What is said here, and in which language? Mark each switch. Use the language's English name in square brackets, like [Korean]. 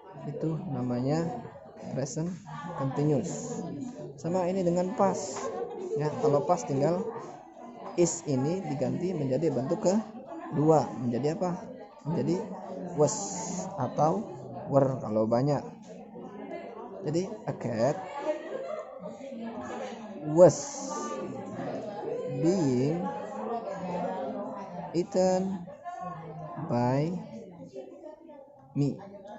[Indonesian] Itu namanya present continuous. Sama ini dengan past. Ya, kalau past tinggal is ini diganti menjadi bentuk kedua, menjadi apa? Menjadi was atau were kalau banyak. Jadi [English] a cat was being eaten by me.